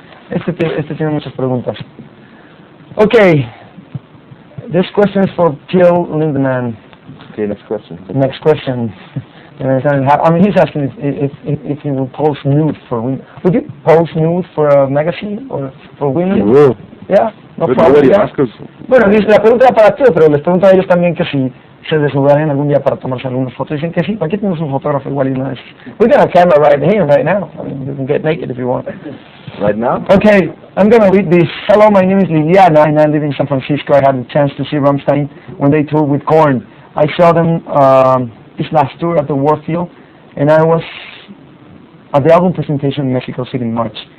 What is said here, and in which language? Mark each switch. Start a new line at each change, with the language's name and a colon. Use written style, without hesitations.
Spanish: Este tiene muchas preguntas.
English: Okay, this question is for Jill Lindemann. Okay, next question. Next question. I mean, he's asking if you would post nude for women. Would you post nude for a magazine or for women? You will. Yeah, no problem.
Spanish: Bueno, dice, la pregunta era para ti, pero les pregunto a ellos también que si se desnudarían algún día para tomarse algunas fotos. Dicen que sí. Aquí tenemos un fotógrafo igual y no es.
English: We got a camera right here, right now. I mean, you can get naked if you want. Right now? Okay, I'm going to read this. Hello, my name is Liliana, and I live in San Francisco. I had a chance to see Rammstein when they toured with Korn. I saw them this last tour at the Warfield, and I was at the album presentation in Mexico City in March.